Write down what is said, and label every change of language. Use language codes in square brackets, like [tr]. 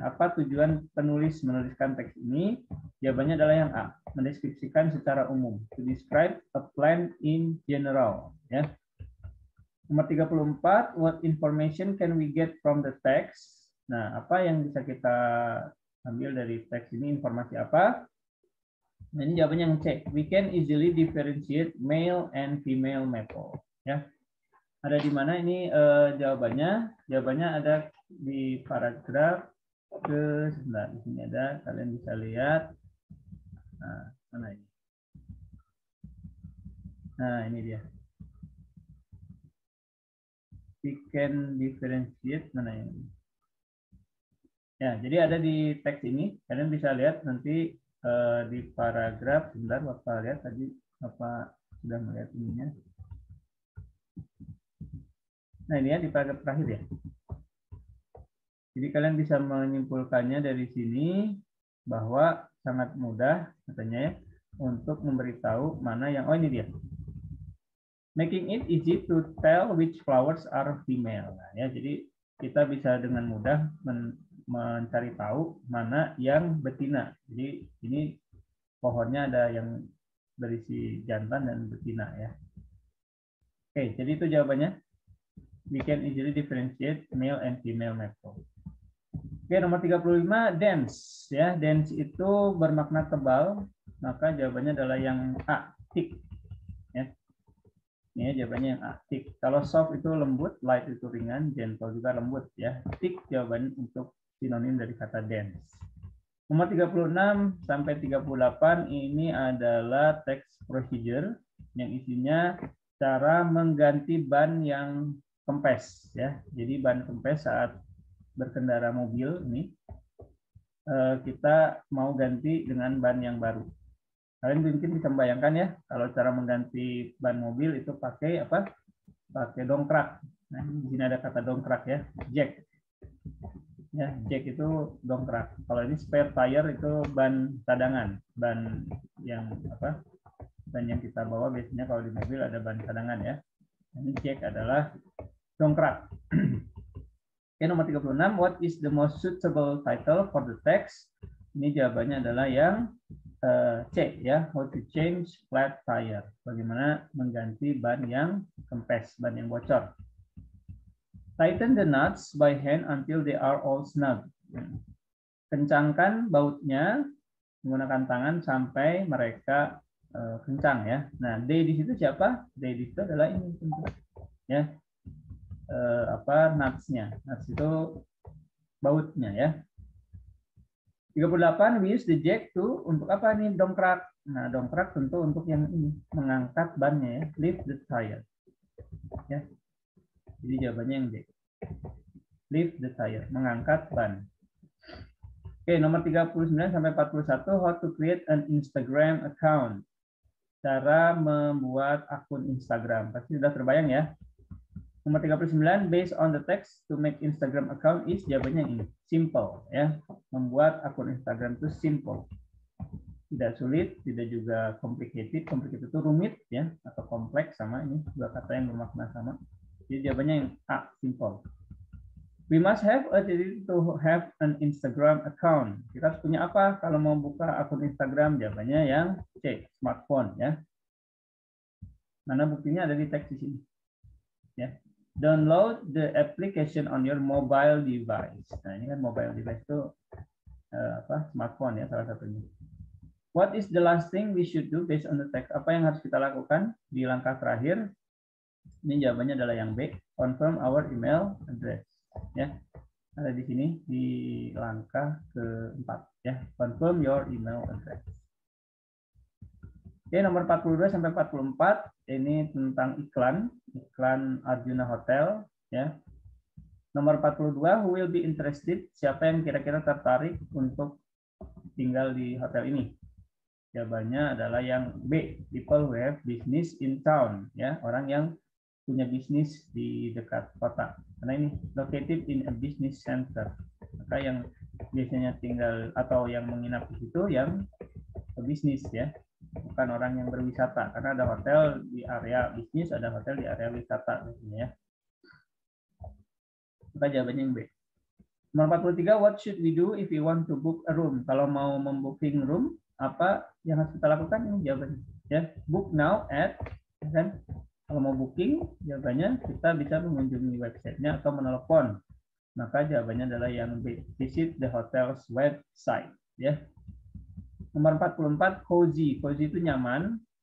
[id] Apa tujuan penulis menuliskan teks ini? Jawabannya adalah yang A, mendeskripsikan secara umum. [en] To describe a plant in general. Ya. [id] Nomor 34, [en] what information can we get from the text? [id] Nah, apa yang bisa kita ambil dari teks ini? Informasi apa? Nah, ini jawabannya yang C. [en] We can easily differentiate male and female maple. [id] Ya. Ada di mana ini jawabannya? Jawabannya ada di paragraf ke sebentar, di sini ada, kalian bisa lihat. Nah, mana ini? Nah, ini dia. [en] We can differentiate, [id] mana ini? Ya, jadi ada di teks ini. Kalian bisa lihat nanti di paragraf, sebentar Bapak lihat tadi Bapak sudah melihat ininya. Nah, ini ya di paragraf terakhir ya. Jadi kalian bisa menyimpulkannya dari sini bahwa sangat mudah katanya ya untuk memberitahu mana yang, oh ini dia. [en] Making it easy to tell which flowers are female. [id] Nah, ya, jadi kita bisa dengan mudah mencari tahu mana yang betina. Jadi ini pohonnya ada yang berisi jantan dan betina ya. Oke, jadi itu jawabannya. [en] We can easily differentiate male and female maple. [id] Oke, nomor 35, dense ya. Dense itu bermakna tebal, maka jawabannya adalah yang A, thick. Ya. Ini jawabannya yang A, thick. Kalau soft itu lembut, light itu ringan, gentle juga lembut ya. Thick jawaban untuk sinonim dari kata dense. Nomor 36 sampai 38 ini adalah text procedure yang isinya cara mengganti ban yang kempes ya. Jadi ban kempes saat berkendara mobil ini kita mau ganti dengan ban yang baru. Kalian mungkin bisa membayangkan ya, kalau cara mengganti ban mobil itu pakai apa? Pakai dongkrak. Nah, di sini ada kata dongkrak ya, jack. Ya, jack itu dongkrak. Kalau ini spare tire itu ban cadangan, ban yang apa? Ban yang kita bawa biasanya kalau di mobil ada ban cadangan ya. Ini jack adalah dongkrak. Oke, nomor 36, [en] what is the most suitable title for the text? [id] Ini jawabannya adalah yang C ya, [en] how to change flat tire. [id] Bagaimana mengganti ban yang kempes, ban yang bocor. [en] Tighten the nuts by hand until they are all snug. [id] Kencangkan bautnya menggunakan tangan sampai mereka kencang ya. Nah, they di situ siapa? They di situ adalah ini tentu. Ya. Nuts-nya. Nuts itu bautnya ya. 38, [en] we use the jack to [id] untuk apa nih? Dongkrak. Nah, dongkrak tentu untuk yang ini, mengangkat bannya ya, [en] lift the tire. [id] Ya. Jadi jawabannya yang D. [en] Lift the tire, [id] mengangkat ban. Oke, nomor 39 sampai 41, [en] how to create an Instagram account. [id] Cara membuat akun Instagram. Pasti sudah terbayang ya. Nomor 39, [en] based on the text to make Instagram account is, [id] jawabannya ini, [en] simple ya. [id] Membuat akun Instagram itu simple. Tidak sulit, tidak juga complicated. Complicated itu rumit ya, atau kompleks, sama ini dua kata yang bermakna sama. Jadi jawabannya yang A, simple. [en] We must have a to have an Instagram account. [id] Kita harus punya apa kalau mau buka akun Instagram? Jawabannya yang C, smartphone ya. Mana buktinya ada di teks di sini. Ya. [en] Download the application on your mobile device. [id] Nah, ini kan mobile device itu smartphone ya salah satunya. [en] What is the last thing we should do based on the text? [id] Apa yang harus kita lakukan di langkah terakhir? Ini jawabannya adalah yang B, [en] confirm our email address. [id] Ya, ada di sini di langkah keempat. [en] Ya, confirm your email address. [id] Oke, nomor 42 sampai 44 ini tentang iklan Arjuna Hotel. Ya. Nomor 42, who will be interested? Siapa yang kira-kira tertarik untuk tinggal di hotel ini? Jawabannya adalah yang B, [en] people who have business in town. [id] Ya, orang yang punya bisnis di dekat kota. Karena ini [en] located in a business center. [id] Maka yang biasanya tinggal atau yang menginap di situ yang bisnis ya, bukan orang yang berwisata. Karena ada hotel di area bisnis, ada hotel di area wisata biasanya ya. Maka jawabannya yang B. Nomor 43, [en] what should we do if we want to book a room? [id] Kalau mau membooking room, apa yang harus kita lakukan? Ini jawabannya. Ya, [en] book now at, [id] kan? Kalau mau booking, jawabannya kita bisa mengunjungi websitenya atau menelepon. Maka jawabannya adalah yang B. [en] Visit the hotel's website. Ya. [id] Nomor 44, [en] cozy. Cozy [id] itu nyaman.